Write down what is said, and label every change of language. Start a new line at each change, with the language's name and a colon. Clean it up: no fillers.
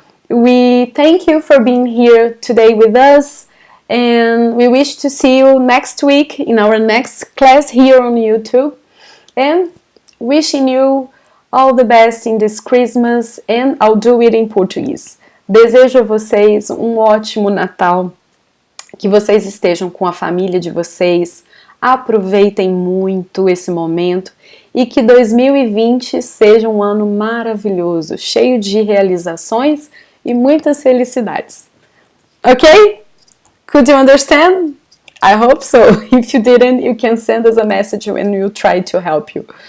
English: We thank you for being here today with us. And we wish to see you next week in our next class here on YouTube. And wishing you all the best in this Christmas, and I'll do it in Portuguese.
Portuguese: Desejo a vocês ótimo Natal, que vocês estejam com a família de vocês, aproveitem muito esse momento e que 2020 seja um ano maravilhoso, cheio de realizações e muitas felicidades.
English: Okay? Could you understand? I hope so. If you didn't, you can send us a message and we'll try to help you.